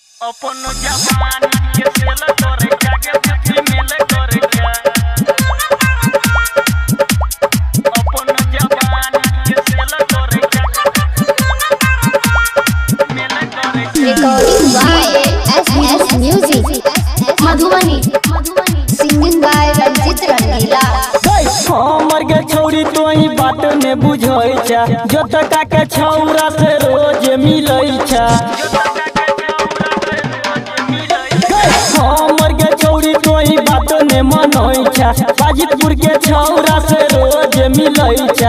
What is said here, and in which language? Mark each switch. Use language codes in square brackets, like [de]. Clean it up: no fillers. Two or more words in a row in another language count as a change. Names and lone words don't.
[mai] अपन जवानी के सेल करे जाके बुद्धि मेल करे जा। अपन जवानी के सेल करे जाके मेल करे जा। [en] Recording by SS Music, Madhubani, singing by Ranjit Rangila. [mai] हमर के छौरी तोही बात ने बुझै छा, जो तका के छौरा से रोज मिलै छा। हमर के छौरी तोही बात ने मनै छा, बाजितपुर के छौरा से रोज मिलै छा।